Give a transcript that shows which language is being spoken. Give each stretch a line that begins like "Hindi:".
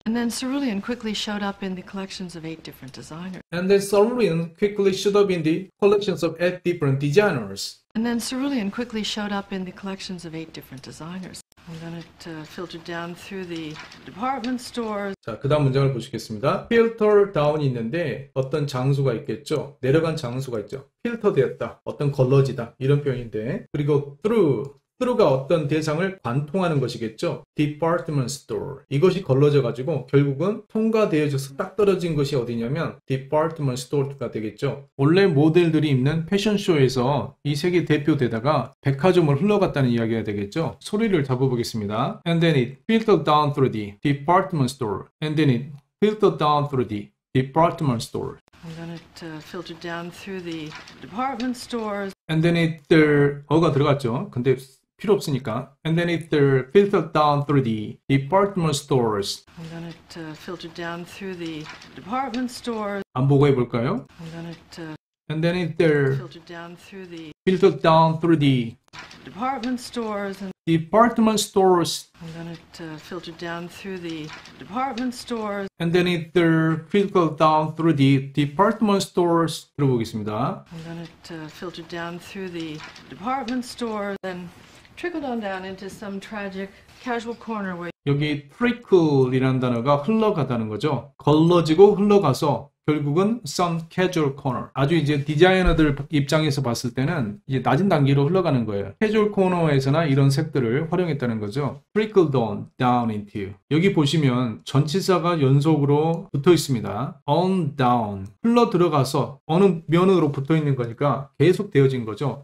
English: And then cerulean quickly showed up in the collections of 8 different designers. And then cerulean quickly showed up in the collections of 8 different designers. And then cerulean quickly showed up in the collections of 8 different designers. And then it filtered down through the department stores.
Korean: 자, 그 다음 문장을 보시겠습니다. filter down이 있는데 어떤 장소가 있겠죠. 내려간 장소가 있죠. 필터 되었다. 어떤 걸러지다. 이런 표현인데 그리고 through가 어떤 대상을 관통하는 것이겠죠.
English: department store.
Korean: 이것이 걸러져 가지고 결국은 통과되어져서 딱 떨어진 것이 어디냐면 department store가 되겠죠. 원래 모델들이 입는 패션쇼에서 이 세계 대표되다가 백화점을 흘러갔다는 이야기가 되겠죠. 소리를 잡아보겠습니다.
English: And then it filtered down through the department store. And then it filtered down through the department store. And then it filtered down through the department stores. And then it
Korean: 어가 들어갔죠. 근데 필요 없으니까.
English: And then it filtered down through the department stores. And then it filtered down through the department stores.
Korean: 안 보고 해볼까요?
English: And then it And then it there filtered down through the filtered down through the department stores, and department stores. then it filtered down through the department stores, And then it there filtered down through the department stores.
Korean: 들어보겠습니다.
English: and then it filtered down through the department stores, then trickled on down into some tragic casual corner where
Korean: 여기 trickle이라는 단어가 흘러가다는 거죠. 걸러지고 흘러가서 결국은 some casual corner. 아주 이제 디자이너들 입장에서 봤을 때는 이제 낮은 단계로 흘러가는 거예요. casual corner에서나 이런 색들을 활용했다는 거죠.
English: trickled on down into.
Korean: 여기 보시면 전치사가 연속으로 붙어 있습니다.
English: on down.
Korean: 흘러 들어가서 어느 면으로 붙어 있는 거니까 계속 되어진 거죠.